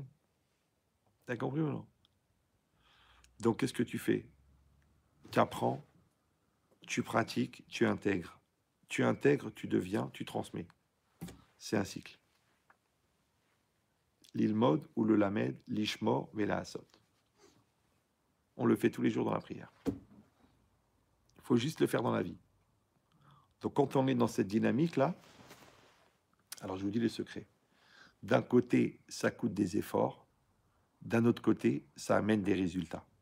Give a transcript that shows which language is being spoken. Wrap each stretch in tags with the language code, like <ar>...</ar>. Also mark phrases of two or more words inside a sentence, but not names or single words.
<fr>T'as compris ou non? Donc, qu'est-ce que tu fais? Tu apprends, tu pratiques, tu intègres. Tu intègres, tu deviens, tu transmets. C'est un cycle.</fr> <he>ללמוד וללמד, לשמור ולעשות.</he> <fr>On le fait tous les jours dans la prière. Il faut juste le faire dans la vie. Donc quand on est dans cette dynamique-là, alors je vous dis les secrets. D'un côté, ça coûte des efforts. D'un autre côté, ça amène des résultats.</fr>